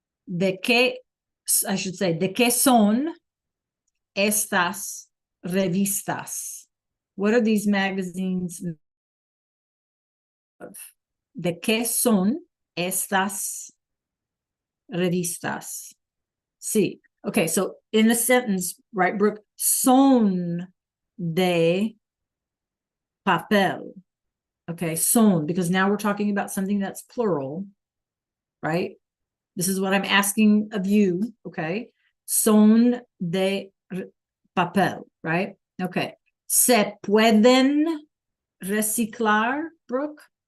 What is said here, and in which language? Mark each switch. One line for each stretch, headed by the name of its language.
Spanish: ¿De qué,
English: I should say,
Spanish: de qué son estas revistas?
English: What are these magazines of?
Spanish: ¿De qué son estas revistas?
English: Sí. Okay, so in a sentence, right, Brooke?
Spanish: Son de papel.
English: Okay, son, because now we're talking about something that's plural, right? This is what I'm asking of you, okay?
Spanish: Son de papel, right? Okay. ¿Se pueden reciclar, Brooke?